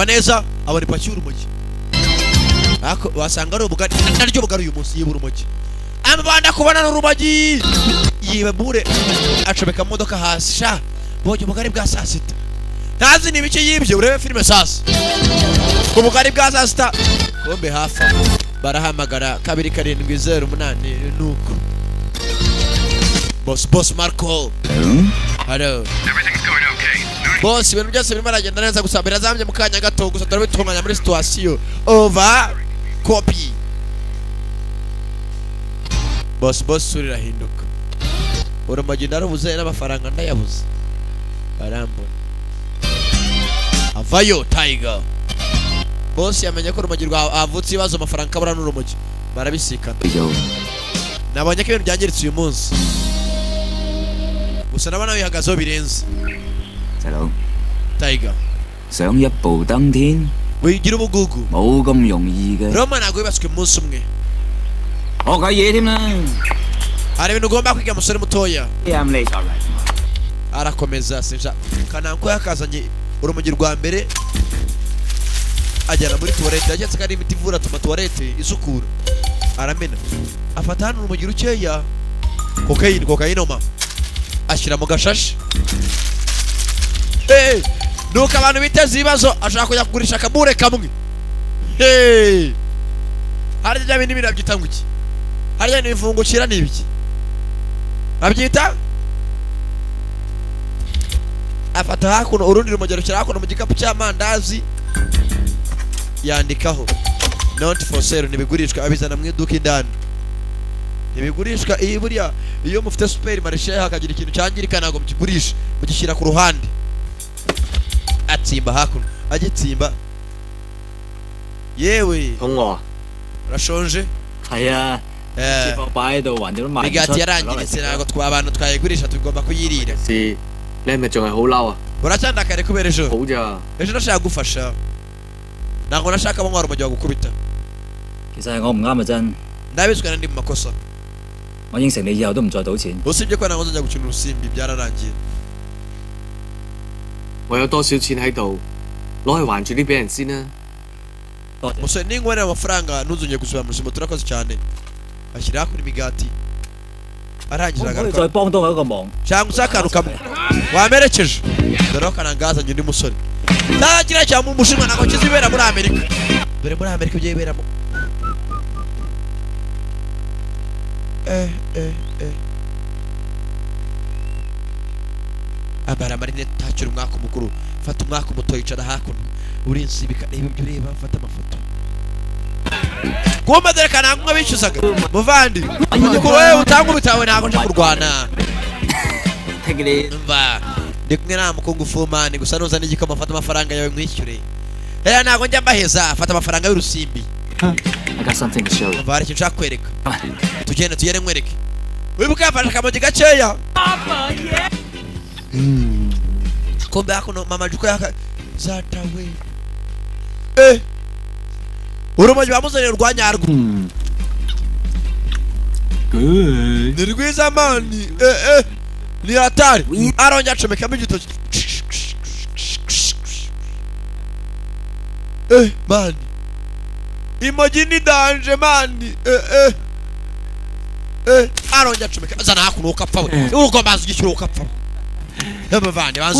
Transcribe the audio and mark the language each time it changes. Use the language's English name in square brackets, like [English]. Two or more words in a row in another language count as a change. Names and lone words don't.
[Kinyarwanda] neza abona ipaki y'urumogi ako wasanga ari ubugari naryo bugari uyu munsi yibura urumogi amabandi akubona n'urumogi yibure acomeka mu modoka hasi sha bonye ubugari bwa saa sita ntazi ni ibiki yibye urebe filime sasa ubugari bwa saa sita kombe hafi barahamagara 270 nuko boss Marco [English] hello boss [Kinyarwanda] ibintu byose birimo aragenda neza gusa birazambye mu kanya gato gusa turabitunganya muri [English] situation over copy [Kinyarwanda] boss surira hinduka urumogi ndarubuze n'amafaranga ndayabuze barambona avayo Tiger boss yamenye ko urumogi rwavutse ibibazo amafaranga kabura n'urumogi barabisikana nabonye ko ibintu byangiritse uyu munsi gusa nabona bihagazeho birenze [Cantonese] 細佬 Tiger 想一步登天 [Kinyarwanda] wigira ubugugu [Cantonese] 冇咁容易嘅， [Kinyarwanda] Roma ntabwo yubatswe umunsi umwe [Cantonese] 學下嘢添啦。 [Kinyarwanda] hari ibintu ugomba kwiga musore mutoya [Cantonese] 啱你就嚟。 [Kinyarwanda] arakomeza sinja Kananko yakazanye urumogi rwa mbere ajyana muri toilette yagetse ko ari imiti ivura tuma toilette isukura aramena afata hano urumogi rukeya kokainoma ashyira mu gashashi nuko abantu biteza ibibazo ashaka kujya kugurisha akabure kamwe harya bya bindi birabyita ngo iki harya ni ibivungukira ni ibiki babyita afata hakuno urundi rumogi rushyira hakuno mu gikapu cy'amandazi yandikaho [English] not for sale [Kinyarwanda] ntibigurishwa abizana mu iduka indani ntibigurishwa iyi buriya iyo mufite [French] super marché [Kinyarwanda] hakagira ikintu cyangirika ntabwo mukigurisha mugishyira ku ruhande atsimba hakuno agitsimba yewe [Cantonese] 肚餓啊？ [Kinyarwanda] urashonje [Cantonese] 係啊，接貨擺喺度，橫掂都賣唔出。 [Kinyarwanda] imigati yarangiritse ntabwo abantu twayigurisha tugomba kuyirira [Cantonese] 是你係咪仲係好嬲啊？ [Kinyarwanda] uracyandakare kubera ejo [Cantonese] 好咋？ [Kinyarwanda] ejo nashaka gufasha ntabwo nashaka abo urumogi wagukubita [Cantonese] 其實係我唔啱嘅真， [Kinyarwanda] ndabizwa ndi mu makosa [Cantonese] 我應承你以後都唔再賭錢。 [Kinyarwanda] usibye ko ntabwo nzajya gukina urusimbi byararangiye [Cantonese] 我有多少錢喺度，攞去還住啲俾人先啦。 [Kinyarwanda] musore ningubonera amafaranga ntuzongeye gusubira mu rusimbo turakoze cyane ashyira hakuno imigati [Cantonese] 可 [Kinyarwanda] arangiza [Cantonese] 唔可以 [Kinyarwanda] agaruka [Cantonese] 再幫多我一個忙？ [Kinyarwanda] cyangwa se akantu kamwe wamerekeje dore ko kanangazanye undi musore ntagira cyangwa umushinwa ntabwo kizibera muri Amerika dore muri Amerika ibyo yiberamo ambara amarinete ntakiri umwaka mukuru fata umwaka muto yicara hakuno urinsibika reba ibyo ureba mfata amafoto kumbe dore kanangwa bishyuzaga muvandi mugikuru wewe utanga ubitawe ntabwo nje kurwana mva ndi kumwe na mukungu fumani gusa nuza n'igikoma fata amafaranga yawe mwishyure ntabwo njya mbaheza fata amafaranga y'urusimbi [English] I got something to show you. [Kinyarwanda] mva hari ikintu nshaka kwereka tugende nkwereke wibuka yafashe akamogi gakeya kumbe hakuno mama juko yaka zatawe urumogi bamuzanira urwanyarwo ni rwiza mani ni hatari arongera acomekamo igitoki mani imogi ni danje mani arongera acomeka zana hakuno ukapfa we ugomba ugishyura ukapfa yamuvande banze